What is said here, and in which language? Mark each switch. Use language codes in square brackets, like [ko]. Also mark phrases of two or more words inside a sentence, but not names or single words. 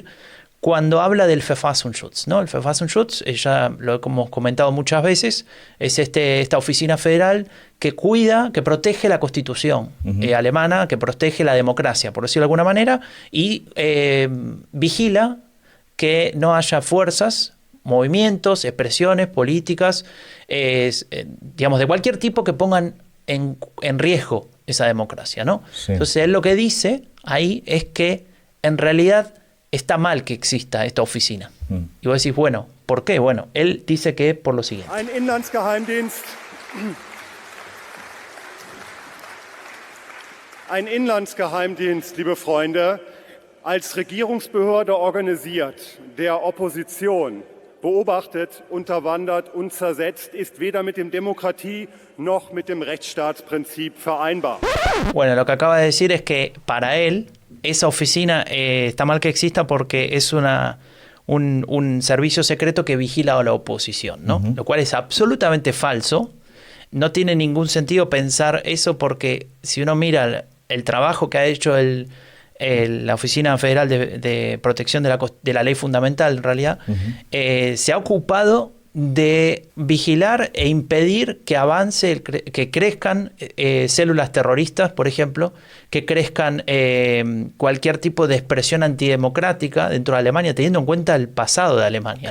[es] Cuando habla del Verfassungsschutz, ¿no? El Verfassungsschutz, ya lo hemos comentado muchas veces, es esta oficina federal que cuida, que protege la Constitución alemana, que protege la democracia, por decirlo de alguna manera, y vigila que no haya fuerzas, movimientos, expresiones políticas, digamos, de cualquier tipo que pongan en riesgo esa democracia, ¿no? Sí. Entonces, él lo que dice ahí es que en realidad está mal que exista esta oficina. Y vos decís, bueno, ¿por qué? Bueno, él dice que por lo siguiente. [de] Ein Inlandsgeheimdienst, liebe Freunde, als Regierungsbehörde organisiert, der Opposition beobachtet, unterwandert und zersetzt, ist weder mit dem Demokratie- noch mit dem Rechtsstaatsprinzip vereinbar. [es] Bueno, lo que acaba de decir es que para él esa oficina está mal que exista porque es un servicio secreto que vigila a la oposición, ¿no? Lo cual es absolutamente falso. No tiene ningún sentido pensar eso porque si uno mira el trabajo que ha hecho la Oficina Federal de Protección de la Ley Fundamental, en realidad, se ha ocupado de vigilar e impedir que avance, que crezcan células terroristas, por ejemplo, que crezcan cualquier tipo de expresión antidemocrática dentro de Alemania, teniendo en cuenta el pasado de Alemania,